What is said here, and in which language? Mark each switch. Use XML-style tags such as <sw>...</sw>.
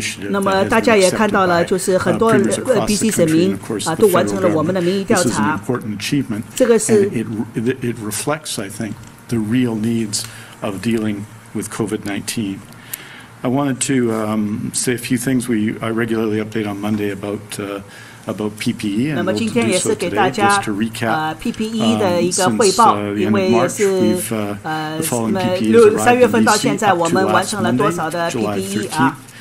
<zh>那么大家也看到了，就是很多BC 省民都完成了我们的民意调查。这个是</zh> <en>It reflects, I think, the real needs of dealing with COVID-19. I wanted to say a few things. I regularly update on Monday about PPE, and we'll do so today just to recap.</en> <zh>PPE 的一个汇报，因为也是3月份到现在，我们完成了多少的 PPE</zh>